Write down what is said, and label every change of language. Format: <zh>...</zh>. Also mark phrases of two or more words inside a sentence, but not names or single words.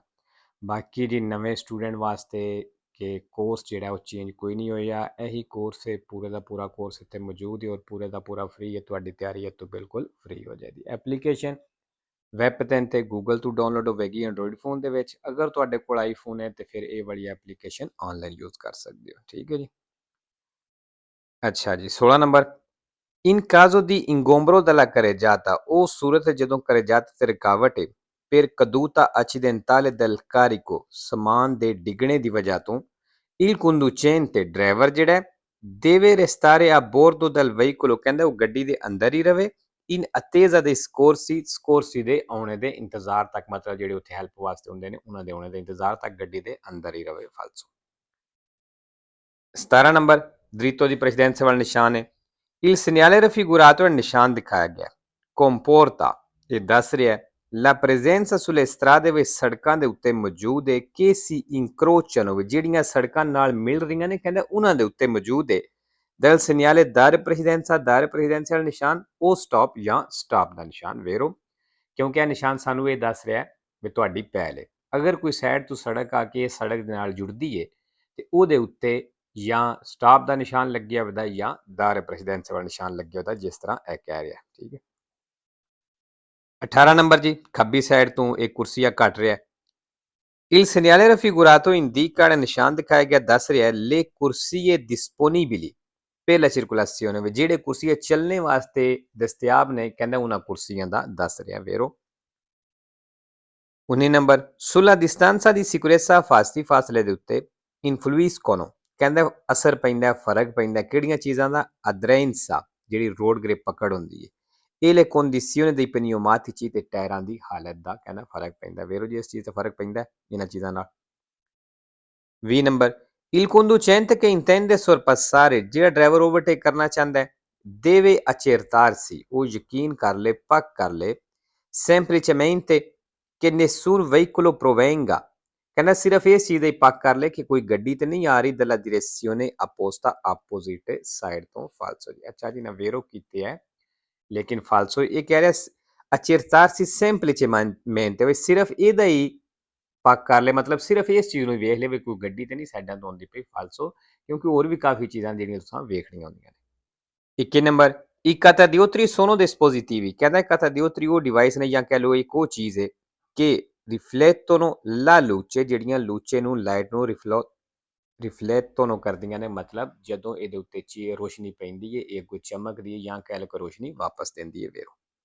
<pa>ਬਾਕੀ ਜੀ ਨਵੇ ਸਟੂਡੈਂਟ ਵਾਸਤੇ ਕਿ ਕੋਰਸ ਜਿਹੜਾ ਉਹ ਚੇਂਜ ਕੋਈ ਨਹੀਂ ਹੋਇਆ, ਇਹੀ ਕੋਰਸ ਹੈ, ਪੂਰੇ ਦਾ ਪੂਰਾ ਕੋਰਸ ਇੱਥੇ ਮੌਜੂਦ ਹੈ ਔਰ ਪੂਰੇ ਦਾ ਪੂਰਾ ਫ੍ਰੀ ਹੈ। ਤੁਹਾਡੀ ਤਿਆਰੀ ਹੈ ਤੋ ਬਿਲਕੁਲ ਫ੍ਰੀ ਹੋ ਜਾਏਗੀ।</pa> <en>application web</en> <pa>ਤੇ ਗੂਗਲ ਤੋ ਡਾਊਨਲੋਡ ਹੋਗੀ ਐਂਡਰਾਇਡ ਫੋਨ ਦੇ ਵਿੱਚ। ਅਗਰ ਤੁਹਾਡੇ ਕੋਲ ਆਈਫੋਨ ਹੈ ਤੋ ਫਿਰ ਯੇ ਵਾਲੀ</pa> <en>application online use</en> <pa>ਕਰ ਸਕਤੇ ਹੋ, ਠੀਕ ਹੈ ਜੀ। ਅੱਛਾ ਜੀ, 16 ਨੰਬਰ।</pa> <it>In caso di ingombro della carreggiata o</it> <pa>सूरत ਜਦੋਂ carreggiata ਤੇ ਰੁਕਾਵਟ ਹੈ</pa> <it>per caduta accidentale del carico</it> <pa>ਸਮਾਨ ਦੇ ਡਿੱਗਣੇ ਦੀ ਵਜ੍ਹਾ ਤੋਂ</pa> <it>il conducente</it> <pa>ਡਰਾਈਵਰ ਜਿਹੜਾ ਹੈ,</pa> <it>deve restare a bordo del veicolo,</it> <pa>ਕਹਿੰਦਾ ਉਹ ਗੱਡੀ ਦੇ ਅੰਦਰ ਹੀ ਰਵੇ</pa> <it>in attesa dei scorsi</it> <pa>ਦੇ ਆਉਣੇ ਦੇ ਇੰਤਜ਼ਾਰ ਤੱਕ, ਮਤਲਬ ਜਿਹੜੇ ਉੱਥੇ ਹੈਲਪ ਵਾਸਤੇ ਹੁੰਦੇ ਨੇ ਉਹਨਾਂ ਦੇ ਆਉਣੇ ਦੇ ਇੰਤਜ਼ਾਰ ਤੱਕ ਗੱਡੀ ਦੇ ਅੰਦਰ ਹੀ ਰਵੇ। ਫਾਲਸੋ। 17 ਨੰਬਰ।</pa> <it>dritto di precedenza</it> <pa>ਵਾਲਾ ਨਿਸ਼ਾਨ ਹੈ।</pa> <it>Il segnale raffigurato è</it> <pa>ਨਿਸ਼ਾਨ ਦਿਖਾਇਆ ਗਿਆ comporta ਇਹ ਦੱਸ ਰਿਹਾ ਹੈ</pa> <it>la presenza sulle strade</it> <pa>ਵਿੱਚ ਸੜਕਾਂ ਦੇ ਉੱਤੇ ਮੌਜੂਦ ਹੈ ਕਿ</pa> <it>si incrociano</it> <pa>ਜਿਹੜੀਆਂ ਸੜਕਾਂ ਨਾਲ ਮਿਲ ਰਹੀਆਂ ਨੇ, ਕਹਿੰਦਾ ਉਹਨਾਂ ਦੇ ਉੱਤੇ ਮੌਜੂਦ ਹੈ</pa> <it>del segnale dare precedenza</it> <pa>ਵਾਲਾ ਨਿਸ਼ਾਨ ਉਹ ਸਟਾਪ ਜਾਂ ਸਟਾਪ ਦਾ ਨਿਸ਼ਾਨ ਵੇਰੋ। ਕਿਉਂਕਿ ਇਹ ਨਿਸ਼ਾਨ ਸਾਨੂੰ ਇਹ ਦੱਸ ਰਿਹਾ ਹੈ ਵੀ ਤੁਹਾਡੀ ਪਹਿਲ ਹੈ। ਅਗਰ ਕੋਈ ਸਾਈਡ ਤੋਂ ਸੜਕ ਆ ਕੇ ਸੜਕ ਦੇ ਨਾਲ ਜੁੜਦੀ ਹੈ ਤੇ ਉਹਦੇ ਉੱਤੇ ਜਾਂ ਸਟਾਪ ਦਾ ਨਿਸ਼ਾਨ ਲੱਗਿਆ ਹੁੰਦਾ ਜਾਂ</pa> <it>dare precedenza</it> <pa>ਵਾਲਾ ਨਿਸ਼ਾਨ ਲੱਗਿਆ ਹੁੰਦਾ, ਜਿਸ ਤਰ੍ਹਾਂ ਇਹ ਕਹਿ ਰਿਹਾ, ਠੀਕ ਹੈ। 18 ਨੰਬਰ ਜੀ, ਖੱਬੀ ਸਾਈਡ ਤੋਂ ਇੱਕ ਕੁਰਸੀਆ ਘਟ ਰਿਹਾ।</pa> <it>Il segnale raffigurato indica</it> <pa>ਨਿਸ਼ਾਨ ਦਿਖਾਇਆ ਗਿਆ ਦੱਸ ਰਿਹਾ</pa> <it>le corsie disponibili per la circolazione,</it> <pa>ਜਿਹੜੇ ਕੁਰਸੀਆਂ ਚੱਲਣੇ ਵਾਸਤੇ ਦਸਤਿਆਬ ਨੇ, ਕਹਿੰਦਾ ਉਹਨਾਂ ਕੁਰਸੀਆਂ ਦਾ ਦੱਸ ਰਿਹਾ ਵੇਰੋ। 19 ਨੰਬਰ।</pa> <it>sulla distanza di sicurezza</it> <pa>ਫਾਸਲੇ ਦੇ ਉੱਤੇ influiscono, ਕਹਿੰਦਾ ਅਸਰ ਪੈਂਦਾ, ਫਰਕ ਪੈਂਦਾ ਕਿਹੜੀਆਂ ਚੀਜ਼ਾਂ ਦਾ ਅਧਰੈਂਸਾ ਜਿਹੜੀ</pa> <en>road grip</en> <pa>ਪਕੜ ਹੁੰਦੀ ਹੈ, ਇਹ</pa> <it>le condizioni dei pneumatici</it> <pa>ਤੇ ਟਾਇਰਾਂ ਦੀ ਹਾਲਤ ਦਾ ਕਹਿੰਦਾ ਫਰਕ ਪੈਂਦਾ ਵੇਰੋ ਜੀ। ਇਸ ਚੀਜ਼ ਦਾ ਫਰਕ ਪੈਂਦਾ ਇਹਨਾਂ ਚੀਜ਼ਾਂ ਨਾਲ। 20 ਨੰਬਰ।</pa> <it>il conducente che intende sorpassare,</it> <pa>ਜਿਹੜਾ ਡਰਾਈਵਰ ਓਵਰਟੇਕ ਕਰਨਾ ਚਾਹੁੰਦਾ ਹੈ,</pa> <it>deve accertarsi,</it> <pa>ਉਹ ਯਕੀਨ ਕਰ ਲੇ, ਪੱਕ ਕਰ ਲੇ</pa> <it>semplicemente che nessun veicolo provenga,</it> <pa>ਕਹਿੰਦਾ ਸਿਰਫ ਇਸ ਚੀਜ਼ ਦਾ ਪੱਕ ਕਰ ਲੈ ਕਿ ਕੋਈ ਗੱਡੀ ਤੇ ਨਹੀਂ ਆ ਰਹੀ</pa> <it>dalla direzione opposta</it> <pa>opposite ਸਾਈਡ ਤੋਂ। ਫਾਲਸੋ ਜੀ। ਅੱਛਾ ਜੀ, ਨਾ ਵੇਰੋ ਕੀਤੇ ਹੈ ਲੇਕਿਨ ਫਾਲਸੋ ਇਹ ਕਹਿ ਰਿਹਾ</pa> <it>accertarsi semplicemente,</it> <pa>ਵੀ ਸਿਰਫ ਇਹਦਾ ਹੀ ਪੱਕ ਕਰ ਲੈ, ਮਤਲਬ ਸਿਰਫ ਇਸ ਚੀਜ਼ ਨੂੰ ਵੇਖ ਲੈ ਵੀ ਕੋਈ ਗੱਡੀ ਤੇ ਨਹੀਂ ਸਾਈਡਾਂ ਤੋਂ ਆਉਂਦੀ ਪਈ। ਫਾਲਸੋ, ਕਿਉਂਕਿ ਹੋਰ ਵੀ ਕਾਫੀ ਚੀਜ਼ਾਂ ਜਿਹੜੀਆਂ ਤੁਸੀਂ ਵੇਖਣੀਆਂ ਹੁੰਦੀਆਂ ਨੇ।</pa> <it>21 ਨੰਬਰ। I catadiotri sono dispositivi,</it> <pa>ਕਹਿੰਦਾ catadiotri ਉਹ ਡਿਵਾਈਸ ਨੇ ਜਾਂ ਕਹਿ ਲਓ ਇੱਕ ਉਹ ਚੀਜ਼ ਹੈ ਕਿ</pa> <it>riflettono la luce,</it> <pa>ਜਿਹੜੀਆਂ ਲੂਚੇ ਨੂੰ ਲਾਈਟ ਨੂੰ ਰਿਫਲੈਕਟੋਨੋ ਕਰਦੀਆਂ ਨੇ, ਮਤਲਬ ਜਦੋਂ ਇਹਦੇ ਉੱਤੇ ਰੋਸ਼ਨੀ ਪੈਂਦੀ ਹੈ ਇਹ ਕੋਈ ਚਮਕਦੀ ਹੈ ਜਾਂ ਕਹਿ ਲਓ ਰੋਸ਼ਨੀ ਵਾਪਸ ਦਿੰਦੀ ਹੈ ਵੇਰੋ।</pa>